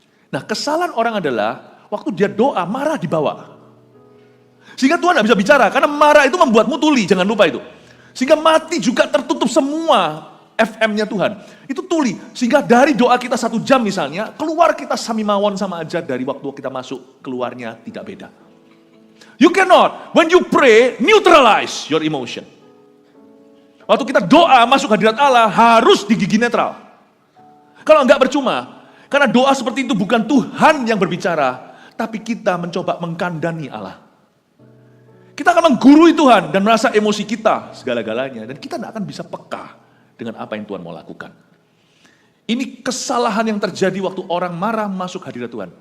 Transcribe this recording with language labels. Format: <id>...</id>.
<id>Nah, kesalahan orang adalah waktu dia doa, marah dibawa. Sehingga Tuhan tidak bisa bicara, karena marah itu membuatmu tuli, jangan lupa itu. Sehingga mati juga tertutup semua FM-nya Tuhan. Itu tuli, sehingga dari doa kita 1 jam misalnya, keluar kita samimawon sama aja dari waktu kita masuk, keluarnya tidak beda.</id> <en>You cannot, when you pray, neutralize your emotion.</en> <id>Waktu kita doa masuk hadirat Allah, harus di gigi netral. Kalau enggak percuma, karena doa seperti itu bukan Tuhan yang berbicara, tapi kita mencoba mengkandani Allah. Kita akan menggurui Tuhan dan merasa emosi kita segala-galanya. Dan kita tidak akan bisa peka dengan apa yang Tuhan mau lakukan. Ini kesalahan yang terjadi waktu orang marah masuk hadirat Tuhan.</id>